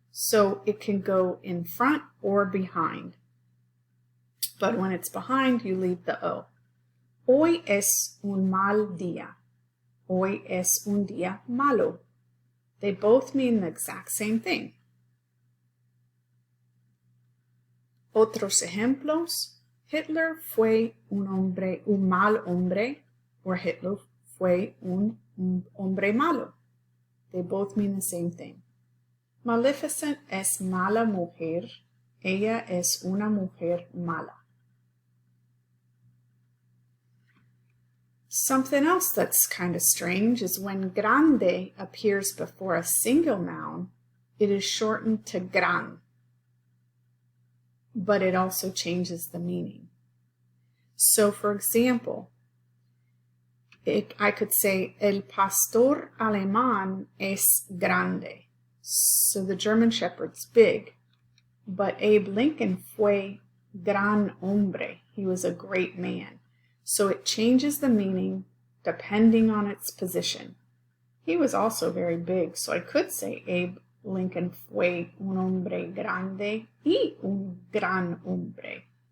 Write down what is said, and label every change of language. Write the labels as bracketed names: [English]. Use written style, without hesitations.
[English] So it can go in front or behind. But when it's behind, you leave the O. [Spanish] Hoy es un mal día. Hoy es un día malo. [English] They both mean the exact same thing. [Spanish] Otros ejemplos. Hitler fue un mal hombre, or Hitler fue un hombre malo. [English] They both mean the same thing. Maleficent [Spanish] es mala mujer. Ella es una mujer mala. [English] Something else that's kind of strange is when grande appears before a single noun, it is shortened to gran, but it also changes the meaning. So for example, I could say, [Spanish] el pastor alemán es grande. [English] So the German shepherd's big, but Abe Lincoln [Spanish] fue gran hombre. [English] He was a great man. So it changes the meaning depending on its position. He was also very big, so I could say Abe Lincoln [Spanish] fue un hombre grande y un gran hombre.